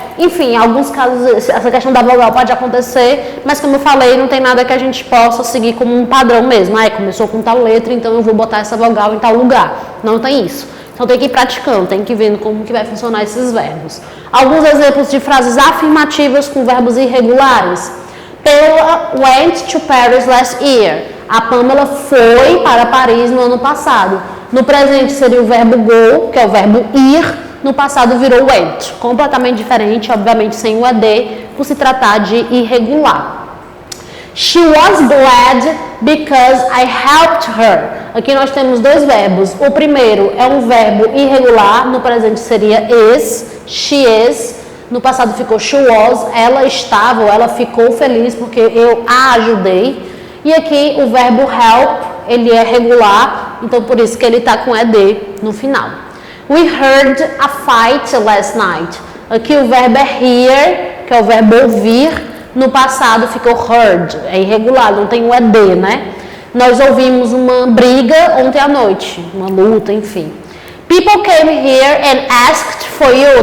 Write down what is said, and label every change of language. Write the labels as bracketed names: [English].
[Portuguese] Enfim, em alguns casos essa questão da vogal pode acontecer, mas como eu falei, não tem nada que a gente possa seguir como um padrão mesmo. Começou com tal letra, então eu vou botar essa vogal em tal lugar. Não tem isso. Então tem que ir praticando, tem que ir vendo como que vai funcionar esses verbos. Alguns exemplos de frases afirmativas com verbos irregulares. [English] Pamela went to Paris last year. [Portuguese] A Pamela foi para Paris no ano passado. No presente seria o verbo go, que é o verbo ir. No passado virou went, completamente diferente, obviamente sem o AD, por se tratar de irregular. [English] She was glad because I helped her. [Portuguese] Aqui nós temos 2 verbos. O primeiro é um verbo irregular, no presente seria is, she is. No passado ficou she was, ela estava ou ela ficou feliz porque eu a ajudei. E aqui o verbo help, ele é regular, então por isso que ele está com ED no final. [English] We heard a fight last night. [Portuguese] Aqui o verbo é hear, que é o verbo ouvir. No passado ficou heard, é irregular, não tem o ED, né? Nós ouvimos uma briga ontem à noite, uma luta, enfim. [English] People came here and asked for you.